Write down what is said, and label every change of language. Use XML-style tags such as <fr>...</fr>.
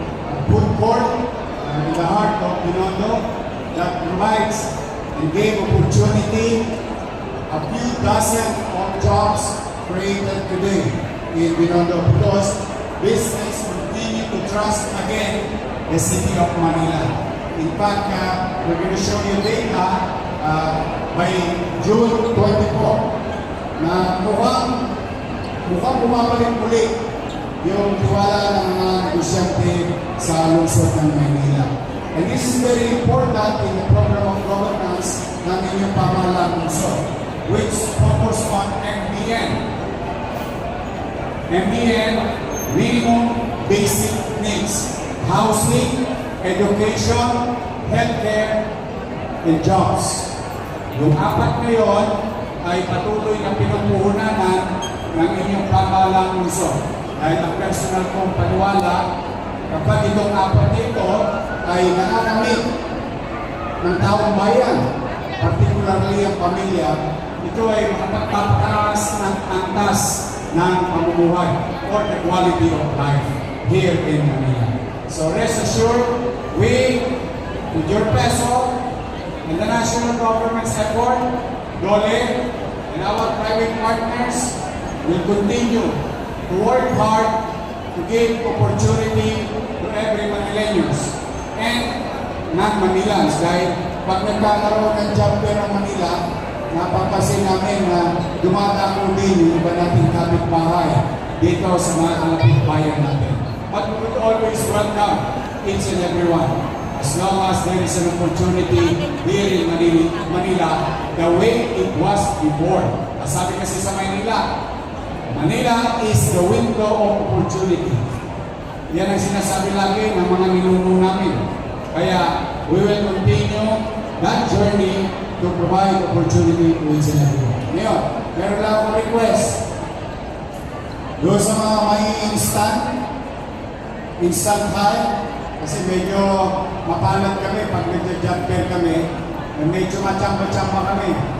<en>A food court in the heart of Binondo that provides and gave opportunity a few dozen of jobs created today in Binondo because business continue to trust again the city of Manila. In fact, we're going to show you data by June 24</en> <tl>na mukhang bumabalik ulit yung tiwala ng mga negosyante sa lungsod ng Maynila.</tl> <en>And this is very important in the program of governance</en> <tl>ng inyong pamahalaan lungsod,</tl> <en>which focus on MBN. MBN, minimum basic needs, housing, education, healthcare, and jobs.</en> <tl>Yung apat na yun ay patuloy na pinupuhunanan ng inyong pamahalaan lungsod. Dahil ang personal kong paniwala, kapag itong apat dito ay nananamit ng taong bayan, particularly ang pamilya, ito ay makapagpapataas ng antas ng pamumuhay</tl> <en>or the quality of life here in Manila. So rest assured, we, with your peso, and the national government's effort, DOLE, and our private partners will continue to work hard to give opportunity to every Manileños and non-Manilans.</en> <tl>Dahil pag nagkakaroon ng job fair ng Manila, napapansin namin na dumadako din yung iba nating kapitbahay dito sa mga kalapit bayan natin.</tl> <en>But we would always welcome each and everyone as long as there is an opportunity here in Manila the way it was before.</en> <tl>Sabi kasi sa</tl> <en>Manila, Manila is the window of opportunity.</en> <tl>Yan ang sinasabi lagi ng mga ninuno namin.</tl> <en>Kaya we will continue that journey to provide opportunity to each and everyone.</en> <tl>Ngayon, meron lang akong request. Doon sa mga may instant high, kasi medyo mapalad kami pag nagja-job fair kami, medyo machamba-chamba kami.</tl>